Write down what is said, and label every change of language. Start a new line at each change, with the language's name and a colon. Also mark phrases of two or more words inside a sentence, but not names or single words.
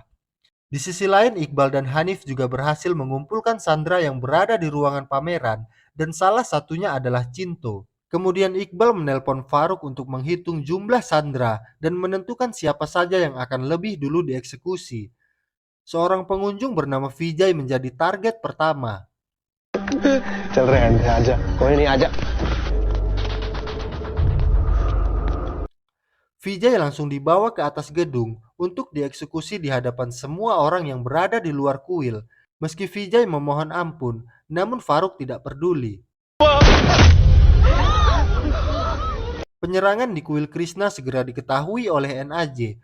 Indonesian: Di sisi lain, Iqbal dan Hanif juga berhasil mengumpulkan sandera yang berada di ruangan pameran dan salah satunya adalah Cinto. Kemudian Iqbal menelpon Faruk untuk menghitung jumlah sandera dan menentukan siapa saja yang akan lebih dulu dieksekusi. Seorang pengunjung bernama Vijay menjadi target pertama.
Hindi: चल रहे हैं आजा कोई नहीं आजा
Indonesian: Vijay langsung dibawa ke atas gedung untuk dieksekusi di hadapan semua orang yang berada di luar kuil. Meski Vijay memohon ampun, namun Faruk tidak peduli. Penyerangan di kuil Krishna segera diketahui oleh NAJ.